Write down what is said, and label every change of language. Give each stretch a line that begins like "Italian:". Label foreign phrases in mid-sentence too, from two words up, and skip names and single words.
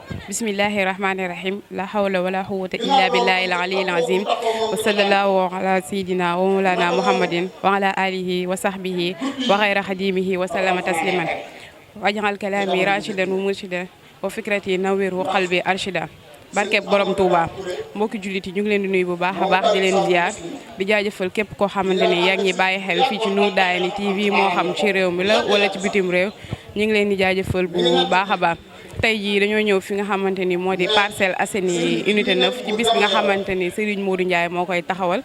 Arabic: بسم الله الرحمن الرحيم. لا حول ولا قوة إلا بالله العلي العظيم. وصلى الله على سيدنا ومولانا محمد وعلى آله وصحبه وغير خديمه وسلم تسليما. واجعل كلامي راشدا ومرشدا وفكرتي نوّر وقلبي أرشدا.
Wolof: barke borom Touba mbokki jullit yi ñu ngi leen di nuyu bu baax a baax di leen ziar di jaajëfal képp koo xamante ni yaa ngi bàyyi xel fii ci Nour Darayni TV moo xam ci réew mi la wala ci bitim réew ñu ngi leen di jaajëfal bu baax a baax. tey jii dañoo ñëw fi nga xamante ni moo di Parcelles Assainies unité 9 ci bis bi nga xamante ni Serigne Modou Ndiaye moo koy taxawal.